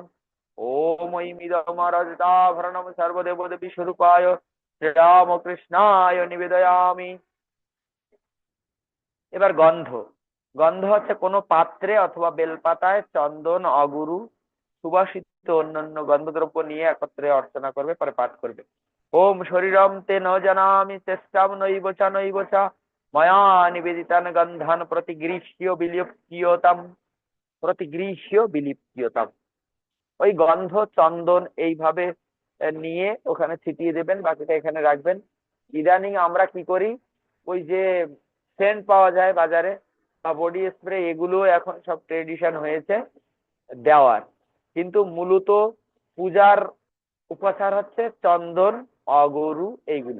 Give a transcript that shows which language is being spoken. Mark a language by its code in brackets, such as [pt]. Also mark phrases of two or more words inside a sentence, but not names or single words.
[sa] ওম ঐমিদমরজতাভরণম সর্বদেবদেবী স্বরূপায় শ্রীরামকৃষ্ণায় নিবেদয়ামি। [bn] এবার গন্ধ। গন্ধ হচ্ছে কোনো পাত্রে অথবা বেলপাতায় চন্দন, অগুরু, সুবাসিত অন্যান্য গন্ধদ্রব্য নিয়ে একত্রে অর্চনা করবে, পরে পাঠ করবে। [sa] ওম শরীরম তে ন জানামি চেষ্টাম নৈবচা ময়া নিবেদিতান গন্ধান প্রতিগৃহ্য বিলিপ্যতাম। [bn] ওই গন্ধ চন্দন এইভাবে নিয়ে ওখানে ছিটিয়ে দেবেন, বাকিটা এখানে রাখবেন। ইদানিং আমরা কি করি, ওই যে সেন্ট পাওয়া যায় বাজারে বা [en] body spray, [bn] এগুলো এখন সব ট্রেডিশন হয়েছে দেওয়ার, কিন্তু মূলত পূজার উপচার হচ্ছে চন্দন, অগরু, এইগুলো।